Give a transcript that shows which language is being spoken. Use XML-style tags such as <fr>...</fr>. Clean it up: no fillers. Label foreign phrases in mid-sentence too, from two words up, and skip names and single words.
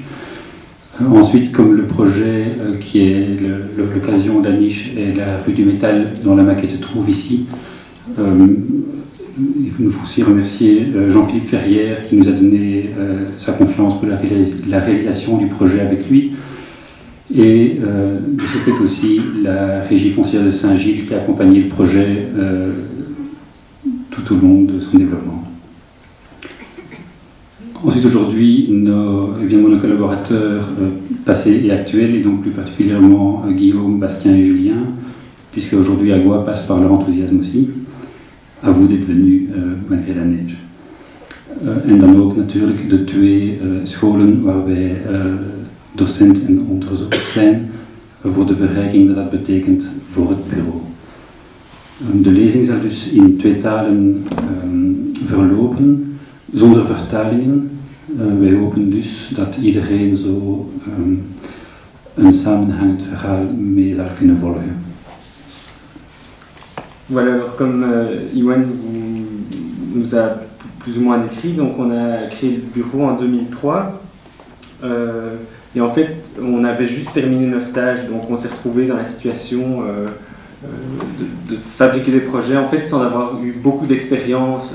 <fr>Ensuite, comme le projet qui est l'occasion de la niche est la rue du Métal, dont la maquette se trouve ici, il faut aussi remercier Jean-Philippe Ferrière qui nous a donné sa confiance pour la réalisation du projet avec lui, et de ce fait aussi la Régie foncière de Saint-Gilles qui a accompagné le projet tout au long de son développement. Ensuite, aujourd'hui, évidemment, nos collaborateurs passés et actuels, et donc plus particulièrement Guillaume, Bastien et Julien, puisque aujourd'hui Agua passe par leur enthousiasme aussi. À vous d'être venus malgré la neige.</fr> <nl>En dan ook natuurlijk de twee scholen waar wij docent en onderzoeker zijn, voor de verrijking dat dat betekent voor het bureau. De lezing zal dus in twee talen verlopen, zonder vertalingen. Wij hopen dus dat iedereen zo een samenhangend verhaal mee zal kunnen volgen.</nl> <fr>Voilà, alors comme Iwan nous a plus ou moins décrit, donc on a créé le bureau en 2003 et en fait on avait juste terminé nos stages, donc on s'est retrouvé dans la situation de fabriquer des projets en fait sans avoir eu beaucoup d'expérience.</fr>